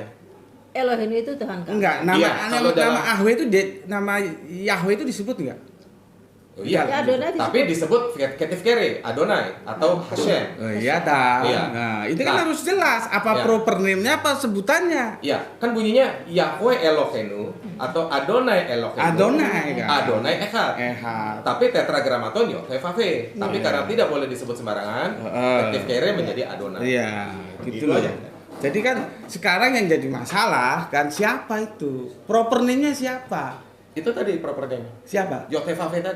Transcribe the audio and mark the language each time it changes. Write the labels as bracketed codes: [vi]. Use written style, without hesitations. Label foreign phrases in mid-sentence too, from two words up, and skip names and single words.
[id] Elohim itu Tuhan kan? Enggak, nama Iya, kalau dalam- nama Yahweh itu nama Yahweh itu disebut enggak? Oh, iya, Ya, Adonai disebut. tapi disebut [he] כתיב קרי, [id] Adonai atau Hashem. Oh, iya tahu. Iya. Nah, itu kan Nah. harus jelas apa Iya. [en] proper name- [id] nya apa sebutannya. Ya, kan bunyinya [he] יהוה אלוהינו [id] atau [he] אדוני אלוהינו. [id] Adonai kan. [he] אדוני אחד. [id] Tapi tetragramaton Yotevave. Tapi Iya. karena tidak boleh disebut sembarangan, [he] כתיב קרי [id] menjadi Adonai. Iya, gitu Itu loh. aja. Jadi kan sekarang yang jadi masalah kan siapa itu? [en] Proper name- [id] nya siapa? Itu tadi [en] proper name. [id] Siapa? Yotevave tadi.